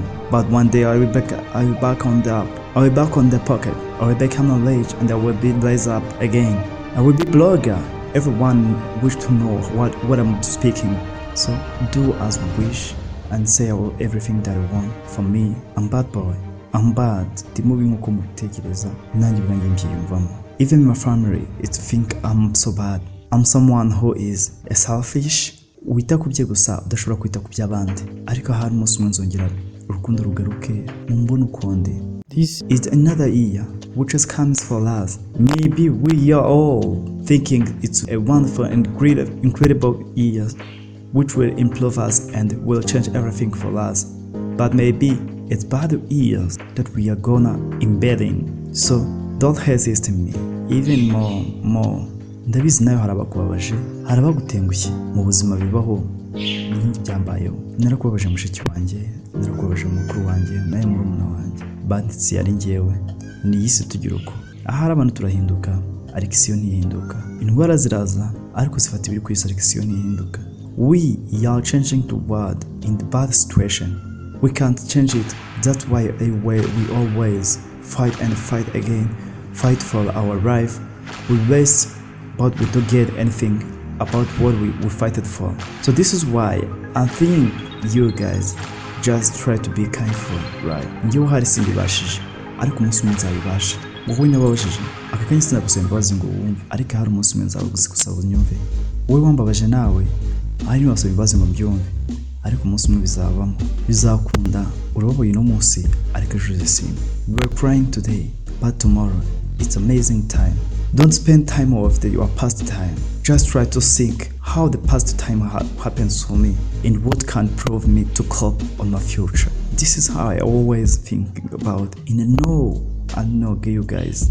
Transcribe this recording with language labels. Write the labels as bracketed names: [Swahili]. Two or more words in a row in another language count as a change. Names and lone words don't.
[English] But one day I will back on the up. I will back on the pocket. I will become a rich and I will be raised up again. I will be blogger. Everyone wish to know what I'm speaking. So do as we wish and say everything that I want. For me, I'm bad boy. I'm bad. The moving [Kinyarwanda] uko mutekereza nanjye bwanjye mbyiyumvamo. [English] Even my family think I'm so bad. I'm someone who is a selfish. [Kinyarwanda] Wita kubye gusa udashobora kwita ku by'abandi, ariko hari umunsi umwe nzongera urukundo rugaruke mumbona ukundi. [English] This is another year which has comes for us. Maybe we are all thinking it's a wonderful and incredible year which will improve us and will change everything for us. But maybe it's bad years that we are gonna embed in. So don't hesitate me even more. [Kinyarwanda] Ndabizi nayo harabakubabaje, harabagutengushye mu buzima bibaho n'ibindi byambayeho. Narakubabaje mushiki wanjye, narakubabaje mukuru wanjye, naye murumuna wanjye. Banditsi yari njyewe. Ni iyisi tugira uko. Ahari abantu turahinduka, ariko isi yo ntihinduka. Indwara ziraza, ariko zifata ibiri ku isi, ariko isi yo ntihinduka. [English] We are changing the world in the bad situation. We can't change it. That's why we always fight and fight again. Fight for our life. We waste, but we don't get anything about what we fighted for. So this is why I think you guys just try to be kindful, right? [Kinyarwanda] Njyewe hari simbibashije, ariko umunsi umwe nzabibasha. Wowe nababajije, aka kanya sinagusaba imbabazi ngo wumve, ariko hari umunsi umwe nzagusaba unyumve. Wowe wambabaje nawe, ari ntiwasaba imbabazi ngo mbyumve, ariko umunsi umwe bizabamo, bizakunda. Urababaye uno munsi, ariko ejo uzasimba. [English] We are crying today, but tomorrow it's amazing time. Don't spend time of your past time. Just try to think how the past time happens for me and what can prove me to cope on my future. This is how I always think about. And I know you guys.